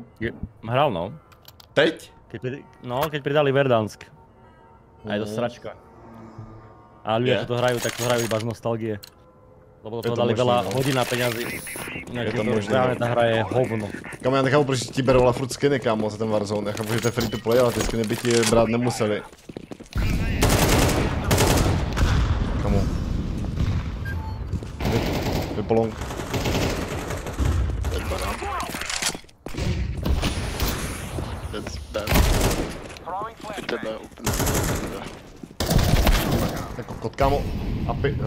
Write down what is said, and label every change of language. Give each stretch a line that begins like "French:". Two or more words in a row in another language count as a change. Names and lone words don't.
Czech: Hrál, no. Teď?
Slovak: Keď pridali Verdansk. A je to sračka. A ľudia, čo to hrajú, tak to hrajú iba z nostalgie. Lebo do toho dali veľa hodín a peňazí. Je to možné. Reálne tá hra je hovno.
Czech: Kámo, já nechápu, proč ti berou furt skiny, kámo, za ten Warzone. Já chápu, že to je
English: free to play,
Czech: ale ty skiny by ti brát nemuseli. Kámo. Vypolong. Jako kot, kámo. Apy, no.